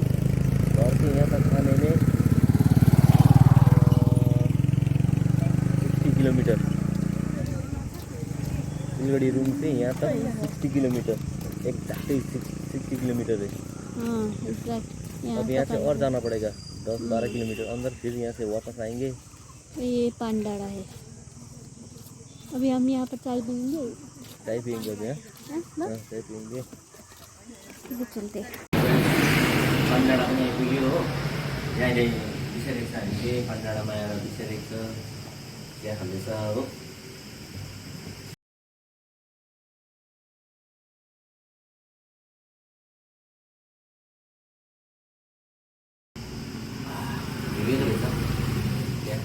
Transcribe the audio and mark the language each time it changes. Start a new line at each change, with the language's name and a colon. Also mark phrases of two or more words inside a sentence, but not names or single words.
Hindi: घर से यहाँ तक आने में 60 किलोमीटर, सिलगढ़ी रूम से यहाँ तक 60 किलोमीटर, एक्जैक्टली 60 किलोमीटर है। हाँ एग्जैक्ट। अब यहाँ से और जाना पड़ेगा 10-12 किलोमीटर अंदर, फिर यहाँ से वापस आएंगे। ये पांडारा है। अभी हम यहाँ पर चाय पियेंगे। चाय पियेंगे अभी। हाँ, हाँ, चाय पियेंगे। तो चलते।
Nepali: पान्डाडामा आइपुग्यो हो। यहाँले बिसेरेको छ हामीले, पान्डाडामा आएर बिसेरेको छ, चिया खाँदैछ हो। भिडियो रहेछ त्यहाँ।